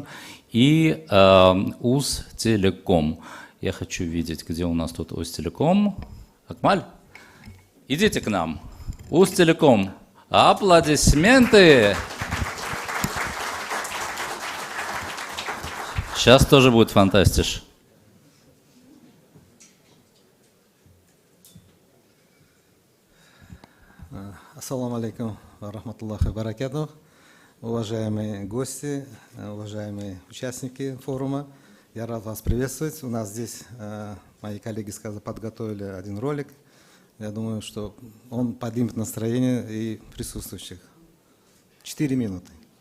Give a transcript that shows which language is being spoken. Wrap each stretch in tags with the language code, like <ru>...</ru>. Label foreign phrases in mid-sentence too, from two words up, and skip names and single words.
<ru>И УЗ-Телеком. Я хочу видеть, где у нас тут УЗ-Телеком. Акмаль, идите к нам. УЗ-Телеком. Аплодисменты! Сейчас тоже будет фантастиш.</ru> <ar>السلام عليكم ورحمة الله وبركاته.</ar> <ru>Уважаемые гости, уважаемые участники форума, я рад вас приветствовать. У нас здесь мои коллеги подготовили один ролик. Я думаю, что он поднимет настроение и присутствующих. 4 минуты.</ru>